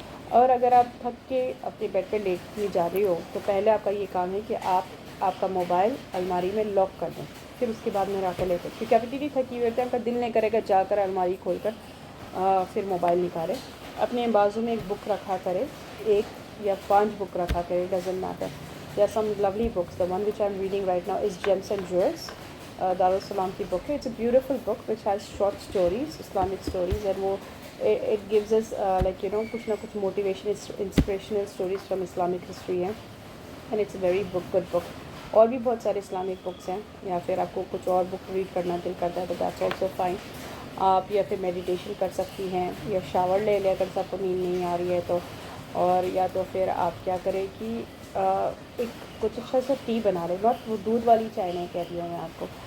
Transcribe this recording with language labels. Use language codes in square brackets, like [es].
[ur] اور اگر آپ تھک کے اپنے بیڈ پہ لیٹنے جا رہے ہو تو پہلے آپ کا یہ کام ہے کہ آپ کا موبائل الماری میں لاک کر دیں، پھر اس کے بعد میں راکے لیتے، کیونکہ ابھی اتنی تھکی ہوئی ہوتی ہے، آپ کا دل نہیں کرے گا جا کر الماری کھول کر پھر موبائل نکالے۔ اپنے بازو میں ایک بک رکھا کرے، 1 یا 5 بک رکھا کرے، doesn't matter. [en] There are some lovely books. The one which I'm reading right now is Gems and Jewels. [ur] Darussalam کی book ہے. [en] It's a beautiful book which has short stories, Islamic stories, and it gives us [ur] کچھ نہ کچھ [en] motivation, inspirational stories from Islamic history ہیں. And it's a very good book. [ur] اور بھی بہت سارے اسلامک بکس ہیں، یا پھر آپ کو کچھ اور بک ریڈ کرنا دل کرتا ہے تو [en] that's also fine. [ur] آپ یا پھر میڈیٹیشن کر سکتی ہیں، یا شاور لے لیں اگر آپ کو نیند نہیں آ رہی ہے تو، اور یا تو پھر آپ کیا کریں کہ ایک کچھ اچھا سا ٹی بنا لیں، بہت وہ دودھ والی چائے نہیں کہہ رہی ہوں میں آپ کو،